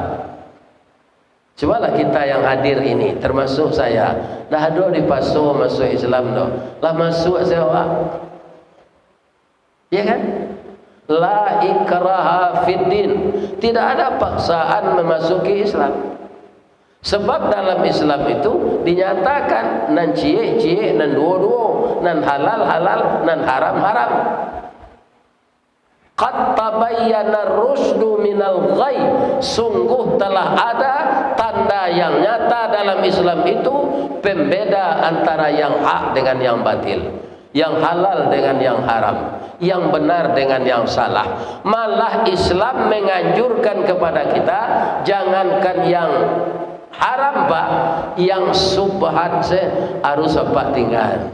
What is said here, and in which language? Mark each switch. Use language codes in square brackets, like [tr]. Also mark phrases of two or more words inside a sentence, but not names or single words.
[id] Cobalah kita yang hadir ini, termasuk saya, dah ada dipaksa masuk Islam dah. Lah masuk saya, ya kan? [ar] لا إكراه في الدين. [id] Tidak ada paksaan memasuki Islam. Sebab dalam Islam itu dinyatakan nan cie-cie, nan duo-duo, nan halal-halal, nan haram-haram. [ar] قد تبين الرشد من الغي. [id] Sungguh telah ada tanda yang nyata dalam Islam itu pembeda antara yang hak dengan yang batil, yang halal dengan yang haram, yang benar dengan yang salah. Malah Islam menganjurkan kepada kita, jangankan yang haram, Pak, yang subhat harus apa tinggal.